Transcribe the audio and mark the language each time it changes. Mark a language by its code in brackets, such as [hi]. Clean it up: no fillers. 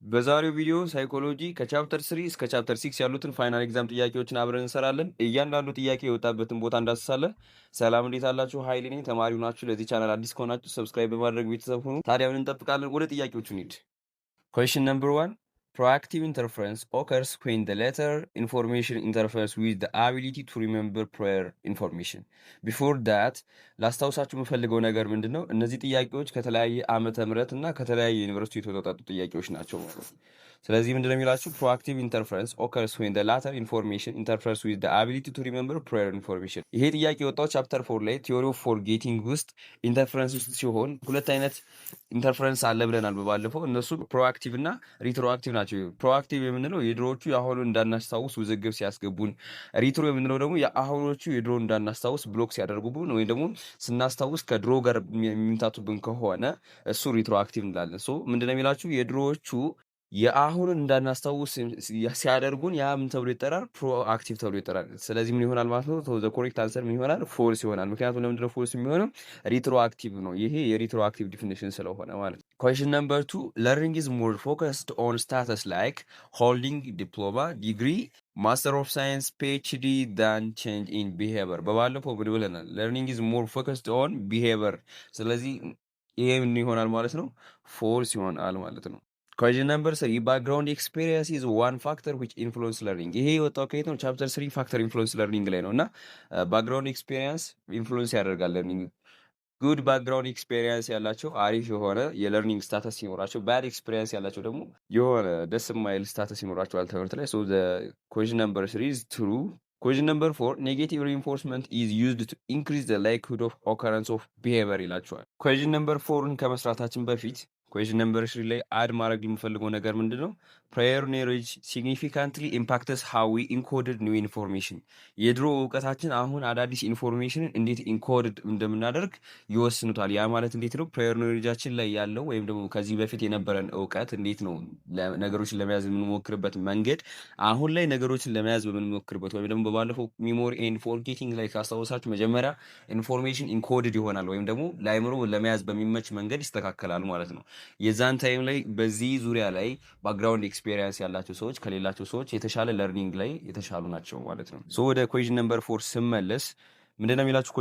[am] በዛሬው ቪዲዮ ሳይኮሎጂ ከቻፕተር 3 እስከ ቻፕተር 6 ያሉትን ፋይናል ኤግዛም ጥያቄዎችን አብረን እንሰራለን። እያንዳንዱ ጥያቄ የወጣበትን ቦታ እንዳስሳለን። ሰላም እንዴት አላችሁ? ኃይሌ ነኝ። ተማሪው ናችሁ። ለዚህ ቻናል አዲስ ከሆናችሁ ሰብስክራይብ በማድረግ ቤተሰብ ሁኑ። ታዲያ ምን እንጠብቃለን? ወደ ጥያቄዎቹ እንሂድ። [en] Question number 1. Proactive interference occurs when the latter information interferes with the ability to remember prior information. Before that, [am] ላስታውሳችሁ የምፈልገው ነገር ምንድን ነው? እነዚህ ጥያቄዎች ከተለያየ ዓመተ ምህረት እና ከተለያየ ዩኒቨርሲቲ የተወጣጡ ጥያቄዎች ናቸው ማለት ነው። ስለዚህ ምንድን ነው የሚላችሁ? [en] proactive interference occurs when the latter information interferes with the ability to remember prior information. [am] ይሄ ጥያቄ የወጣው ቻፕተር 4 ላይ ቲዮሪ ኦፍ ፎርጌቲንግ ውስጥ ኢንተርፈረንስ ውስጥ ሲሆን ሁለት አይነት ኢንተርፈረንስ አለ ብለናል በባለፈው። እነሱ ፕሮአክቲቭ እና ሪትሮአክቲቭ ናቸው። ፕሮአክቲቭ የምንለው የድሮዎቹ የአሁኑን እንዳናስታውስ ውዝግብ ሲያስገቡን፣ ሪትሮ የምንለው ደግሞ የአሁኖቹ የድሮ እንዳናስታውስ ብሎክ ሲያደርጉብን ወይም ደግሞ ስናስታውስ ከድሮ ጋር የሚምታቱብን ከሆነ እሱ ሪትሮአክቲቭ እንላለን። ሶ ምንድነው የሚላችሁ የድሮዎቹ የአሁኑን እንዳናስታውስ ሲያደርጉን ያ ምን ተብሎ ይጠራል? ፕሮአክቲቭ ተብሎ ይጠራል። ስለዚህ ምን ይሆናል ማለት ነው? ዘ ኮሬክት አንሰር ምን ይሆናል? ፎልስ ይሆናል። ምክንያቱም ለምንድነው ፎልስ የሚሆነው? ሪትሮአክቲቭ ነው። ይሄ የሪትሮአክቲቭ ዲፊኒሽን ስለሆነ ማለት ነው። [en] Question number 2. Learning is more focused on status like holding diploma, degree, Master of Science, PhD than change in behavior. [am] በባለፈው ምን ብለናል? [en] Learning is more focused on behavior። [am] ስለዚህ ይሄ ምን ይሆናል ማለት ነው? ፎልስ ይሆናል ማለት ነው። [en] Question number 3. Background experience is one factor which influence learning. [am] ይሄ የወጣው ከየት ነው? ቻፕተር 3 ፋክተር ኢንፍሉዌንስ ለርኒንግ ላይ ነው እና ባክግራውንድ ኤክስፔሪየንስ ኢንፍሉዌንስ ያደርጋል ለርኒንግ። ጉድ ባክግራውንድ ኤክስፔሪየንስ ያላቸው አሪፍ የሆነ የለርኒንግ ስታተስ ሲኖራቸው፣ ባድ ኤክስፔሪየንስ ያላቸው ደግሞ የሆነ ደስ የማይል ስታተስ ይኖራቸዋል ትምህርት ላይ። ሶ [en] question number 3 is true. Question number 4. Negative reinforcement is used to increase the likelihood of occurrence of behavior [am] ይላቸዋል። [en] question number 4ን [am] ከመስራታችን በፊት [en] question number 3 [am] ላይ አድ ማድረግ የምፈልገው ነገር ምንድን ነው? [en] prior knowledge significantly impacts how we encoded new information። [am] የድሮ እውቀታችን አሁን አዳዲስ ኢንፎርሜሽንን እንዴት ኢንኮድድ እንደምናደርግ ይወስኑታል። ያ ማለት እንዴት ነው? prior knowledgeአችን ላይ ያለው ወይም ደግሞ ከዚህ በፊት የነበረን እውቀት እንዴት ነው ነገሮችን ለመያዝ የምንሞክርበት መንገድ አሁን ላይ ነገሮችን ለመያዝ በምንሞክርበት ወይም ደግሞ በባለፈው ሚሞሪ ኤንድ ፎርጌቲንግ ላይ ካስታወሳችሁ መጀመሪያ ኢንፎርሜሽን ኢንኮድድ ይሆናል ወይም ደግሞ ለአይምሮ ለመያዝ በሚመች መንገድ ይስተካከላል ማለት ነው። የዛን ታይም ላይ በዚህ ዙሪያ ላይ ባክግራውንድ ኤክስፔሪየንስ ያላቸው ሰዎች ከሌላቸው ሰዎች የተሻለ ለርኒንግ ላይ የተሻሉ ናቸው ማለት ነው። ሶ ወደ ኩዌሽን ነምበር 4 ስመለስ ምንድነው የሚላችሁ?